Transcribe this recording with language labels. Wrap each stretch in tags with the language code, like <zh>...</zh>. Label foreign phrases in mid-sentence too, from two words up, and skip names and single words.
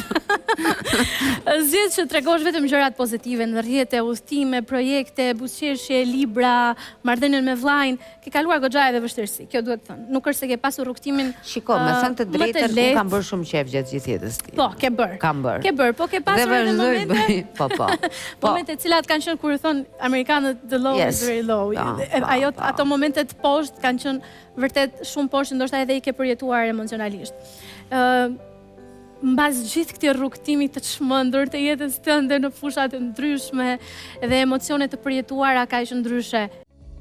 <sq>Zgjedh që tregosh vetëm gjërat pozitive në rrjete, udhëtime, projekte, buzëqeshje, libra, marrëdhënien me vllajin. Ke kaluar goxha edhe vështirësi, kjo duhet të thënë. Nuk është se ke pasur rrugtimin. Shiko, me thënë të drejtën, unë kam bërë shumë qejf gjatë gjithë jetës time. Po, ke bërë. Kam bërë. Ke bërë, po ke pasur edhe momente. Po. Momente të cilat kanë qenë kur thon amerikanët</sq> <en>the low is very low.</en> <sq>Ato momentet poshtë kanë qenë vërtet shumë poshtë, ndoshta edhe i ke përjetuar emocionalisht. Mbas gjithë këtij rrugtimi të çmendur të jetës tënde në fusha të ndryshme dhe emocione të përjetuara kaq ndryshe,</sq>